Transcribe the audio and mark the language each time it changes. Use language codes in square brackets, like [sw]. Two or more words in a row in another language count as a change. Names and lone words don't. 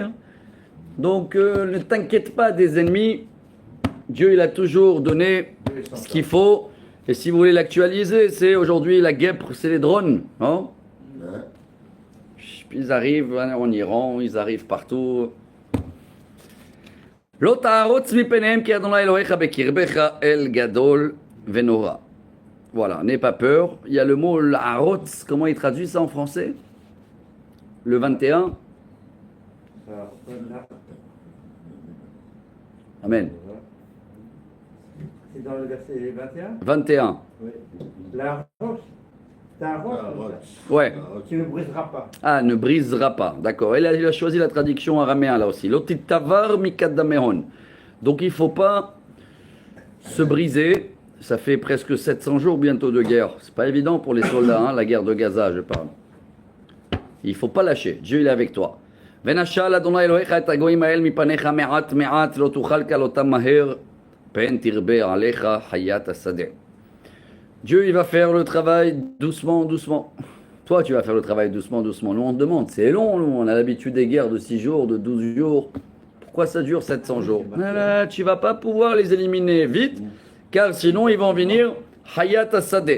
[fr] Donc ne t'inquiète pas des ennemis. Dieu, il a toujours donné ce qu'il faut. Et si vous voulez l'actualiser, c'est aujourd'hui la guêpe, c'est les drones. Hein? Puis ils arrivent en Iran, ils arrivent partout. [he] לא תערוץ מפניהם כי אדוני אלוהיך בקרבך אל גדול ונורא. [fr] Voilà, n'aie pas peur. Il y a le mot l'arotz, comment il traduit ça en français? Le 21. Amen. C'est dans le verset 21. 21. Oui. La roche, c'est un roche, Ouais. qui ne brisera pas. Ah, ne brisera pas. D'accord. Il a choisi la traduction araméenne là aussi. [arc] לא תתבר מקדמיהון. [fr] Donc il ne faut pas se briser. Ça fait presque 700 jours bientôt de guerre. C'est pas évident pour les soldats, hein, la guerre de Gaza, je parle. Il ne faut pas lâcher. Dieu il est avec toi. [he] ונשל אדוני אלוהיך את הגויים האל מפניך מעט מעט לא תוכל כלותם מהר פן תרבה עליך חיית השדה. [fr] Dieu il va faire le travail doucement, doucement. Toi tu vas faire le travail doucement, doucement. Nous on te demande, c'est long, nous on a l'habitude des guerres de 6 jours, de 12 jours. Pourquoi ça dure 700 jours? Là, tu vas pas pouvoir les éliminer vite, car sinon ils vont venir [he] חיית השדה.